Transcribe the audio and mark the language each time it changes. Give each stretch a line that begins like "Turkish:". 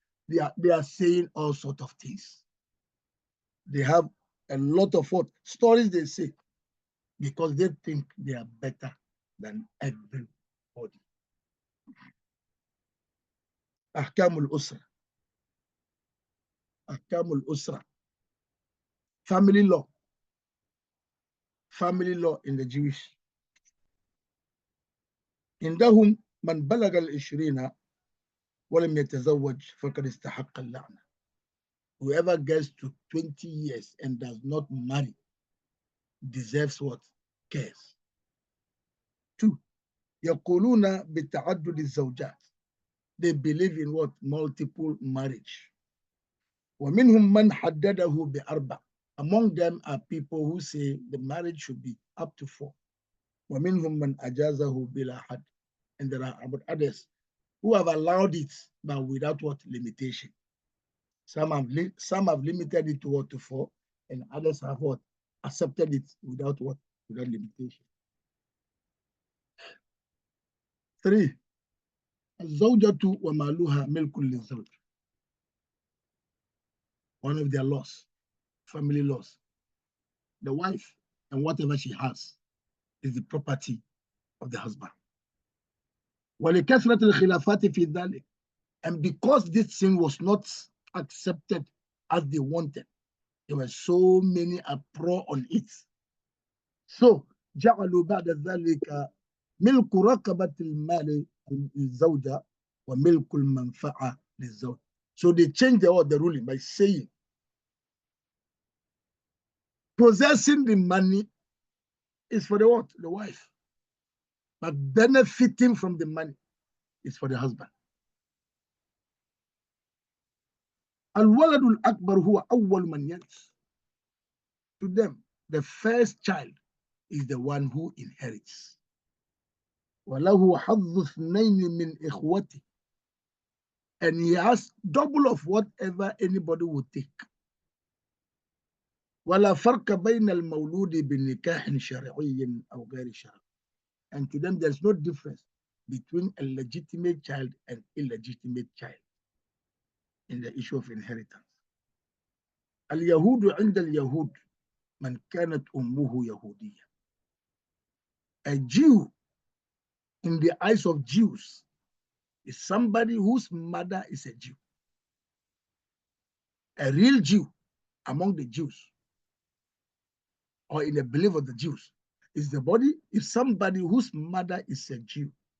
English: They are saying all sorts of things. They have a lot of what stories they say because they think they are better than everybody.
Arabic: أحكام الأسرة. أحكام الأسرة.
English: Family law. Family law in the Jewish.
Arabic: عندهم من بلغ 20 ولم يتزوج فقد استحق اللعنة.
English: Whoever gets to 20 years and does not marry deserves what? Curse. 2.
Arabic: يقولون بتعدد الزوجات.
English: They believe in what? Multiple marriage.
Arabic: ومنهم من حدده ب4.
English: Among them are people who say the marriage should be up to 4.
Arabic: ومنهم من أجازه بلا حد.
English: And there are others who have allowed it, but without what? Limitation. Some have limited it to what? To 4, and others have what? Accepted it without what? Without limitation. 3.
Arabic: الزوجة ومالها ملك للزوج.
English: One of their laws, family laws. The wife and whatever she has is the property of the husband.
Arabic: ولكثرة الخلافات في ذلك.
English: And because this sin was not accepted as they wanted, there were so many uproar on it. So
Arabic: جعلوا بعد ذلك ملك رقبة المال للزوجة وملك المنفعة للزوج.
English: So they changed the ruling by saying possessing the money is for the what? The wife. But benefiting from the money is for the husband.
Arabic: الولد الأكبر هو أول من يرث.
English: To them, the first child is the one who inherits.
Arabic: وله حظ 2 من إخوته.
English: And he has double of whatever anybody would take.
Arabic: ولا فرق بين المولود بنكاح شرعي أو غير شرعي.
English: And to them, there's no difference between a legitimate child and illegitimate child in the issue of inheritance.
Arabic: اليهود عند اليهود من كانت أمه يهودية.
English: A Jew in the eyes of Jews is somebody whose mother is a Jew. A real Jew among the Jews or in the belief of the Jews is somebody whose mother is a Jew.